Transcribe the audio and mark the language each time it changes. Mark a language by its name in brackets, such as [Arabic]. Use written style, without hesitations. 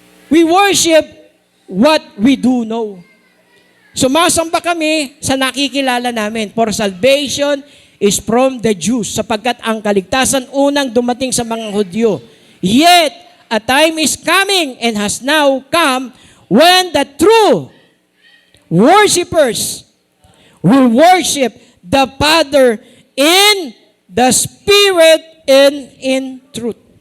[English] We worship what we do know. [Filipino] Sumasamba kami sa nakikilala namin. [English] For salvation is from the Jews, [Filipino] sapagkat ang kaligtasan unang dumating sa mga Hudyo. [English] Yet, a time is coming and has now come when the true worshipers will worship the Father in the Spirit and in truth.